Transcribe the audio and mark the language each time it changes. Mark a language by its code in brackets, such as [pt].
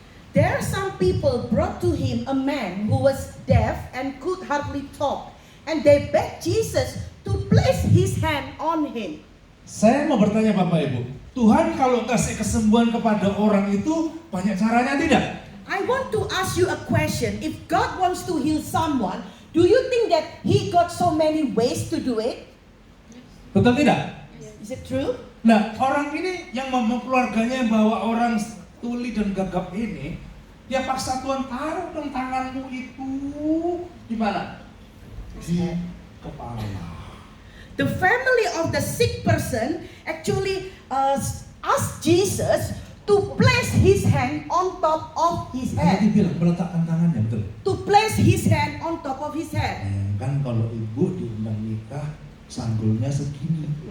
[en] There are some people brought to him a man who was deaf and could hardly talk, and they begged Jesus to place his hand on him. [id] Saya mau bertanya Bapak Ibu, Tuhan kalau kasih kesembuhan kepada orang itu banyak caranya tidak? [en] I want to ask you a question. If God wants to heal someone, do you think that he got so many ways to do it? [id] Betul tidak? [en] Is it true? [id] Nah, orang ini yang keluarganya bawa orang tuli dan gagap ini, dia paksa Tuhan taruh dong tanganmu itu di mana? Di kepala. [en] The family of the sick person actually asked Jesus to place his hand on top of his [id] Dia [en] head. [id] bilang meletakkan tangannya, betul. [en] To place his hand on top of his head. [id] Kan kalau ibu diundang nikah, sanggulnya segini.